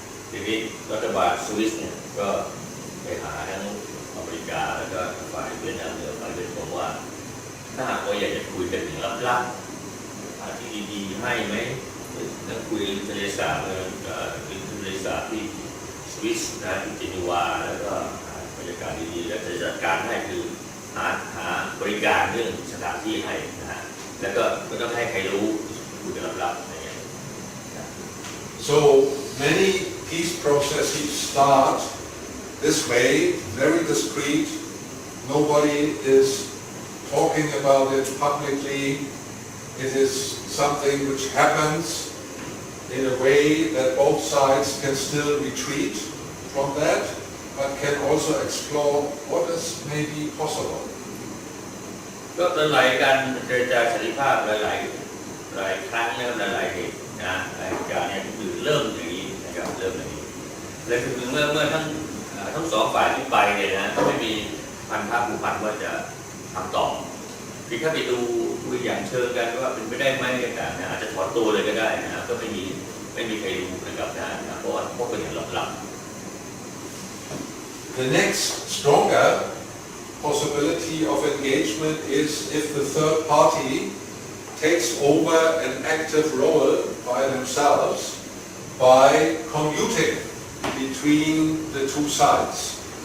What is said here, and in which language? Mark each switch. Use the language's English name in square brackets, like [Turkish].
[Thai] ทีนี้รัฐบาลสวิสเนี่ยก็ไปหาทั้งอเมริกาแล้วก็ฝ่ายเวียดนามเหนือฝ่ายเวียดนามว่าถ้าหากว่าอยากจะคุยกันถึงลับๆที่ดีๆให้ไหมนักคุยทะเลสาบทะเลสาบที่สวิสนะที่เจนีวาแล้วก็บรรยากาศดีๆแล้วจะจัดการให้คือหาบริการเรื่องสถานที่ให้นะฮะแล้วก็ไม่ต้องให้ใครรู้คุยกันลับๆอะไรเงี้ย [English] So many peace processes start this way, very discreet. Nobody is talking about it publicly. It is something which happens in a way that both sides can still retreat from that, but can also explore what is maybe possible. [Thai] ก็หลายการเจรจาสันติภาพหลายครั้งแล้วหลายเหตุนะหลายการเนี่ยคือเริ่มอย่างนี้นะครับเริ่มอย่างนี้และคือเมื่อทั้งสองฝ่ายที่ไปเนี่ยนะไม่มีพันธะผูกพันว่าจะทำต่อคือถ้าไปดูอย่างเชิงกันว่าเป็นไปได้ไหมต่างๆนะอาจจะถอนตัวเลยก็ได้นะก็ไม่มีใครรู้นะครับนะเพราะว่าพวกเป็นอย่างลับ [English] The next stronger possibility of engagement is if the third party takes over an active role by themselves by commuting between the two sides.